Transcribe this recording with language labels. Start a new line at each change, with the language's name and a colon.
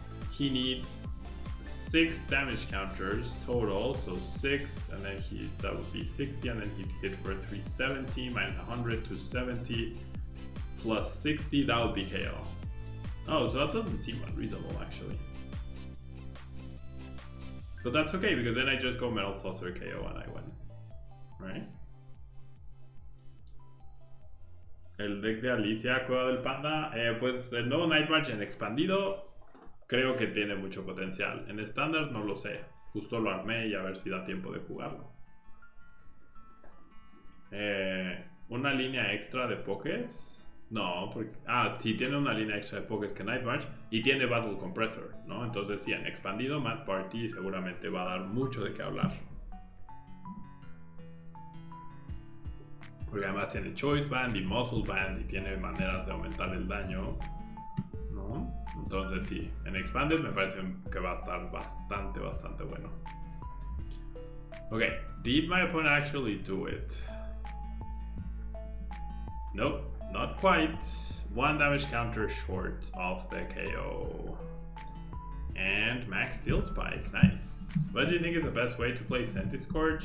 English: he needs 6 damage counters total, so 6, and then that would be 60, and then he'd hit for 370 minus 100 to 70 plus 60, that would be KO. Oh, so that doesn't seem unreasonable actually. But that's okay, because then I just go Metal Saucer KO and I win, right?
Spanish: El deck de Alicia, Cueva del Panda, pues el nuevo Night March en expandido creo que tiene mucho potencial. En estándar no lo sé, justo lo armé y a ver si da tiempo de jugarlo. Una línea extra de Pokés. No, porque... sí tiene una línea extra de Pokés que Night March y tiene Battle Compressor, ¿no? Entonces sí, en expandido Mad Party seguramente va a dar mucho de qué hablar. Porque además tiene Choice Band y Muscle Band y tiene maneras de aumentar el daño, ¿no? Entonces sí, en Expanded me parece que va a estar bastante bueno.
English: Okay, did my opponent actually do it? Nope. Not quite. 1 damage counter short of the KO. And Max Steel Spike, nice. What do you think is the best way to play Centiskorch?